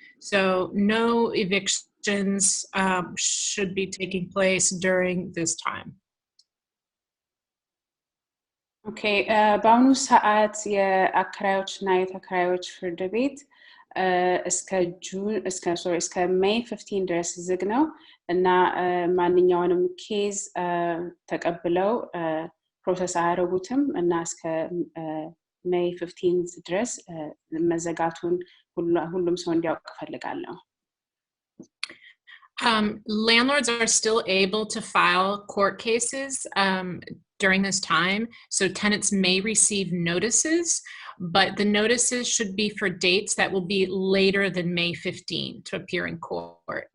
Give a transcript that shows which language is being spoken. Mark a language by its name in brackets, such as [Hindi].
[English] So no evictions should be taking place during this time. [Amharic] Okay, በአሁኑ ሰዓት የአከራዮችና የተከራዮች ፍርድ ቤት እስከ ሜይ 15 ድረስ ዝግ ነው እና ማንኛውንም ኬዝ ተቀብለው ፕሮሰስ አያደርጉትም እና እስከ ሜይ 15 ድረስ መዘጋቱን ሁሉም ሰው እንዲያውቅ ፈልጋለሁ [English] Landlords are still able to file court cases during this time, so tenants may receive notices, but the notices should be for dates that will be later than May 15 to appear in court.